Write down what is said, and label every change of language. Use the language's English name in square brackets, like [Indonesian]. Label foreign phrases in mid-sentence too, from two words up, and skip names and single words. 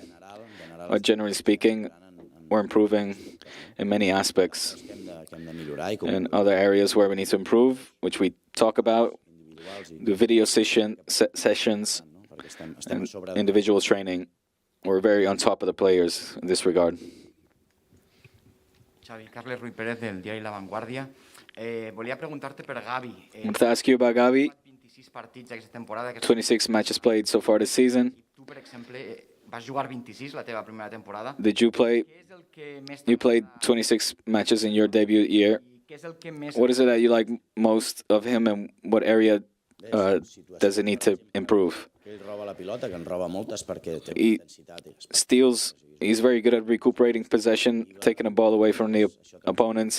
[English] But generally speaking, we're improving in many aspects. And other areas where we need to improve, which we talk about, the video sessions and individual training. We're very on top of the players in this regard. [Catalan] Xavi, Carles Ruiz Pérez del diari La Vanguardia. Volia preguntar-te per Gavi. [English] I want to ask you about Gavi. [Catalan] 26 partits aquesta temporada. [English] 26 matches played so far this season. [Catalan] Tu, per exemple, vas jugar 26 la teva primera temporada. [English] Did you play? You played 26 matches in your debut year. What is it that you like most of him, and what area does it need to improve? He steals. He's very good at recuperating possession, taking the ball away from the opponents.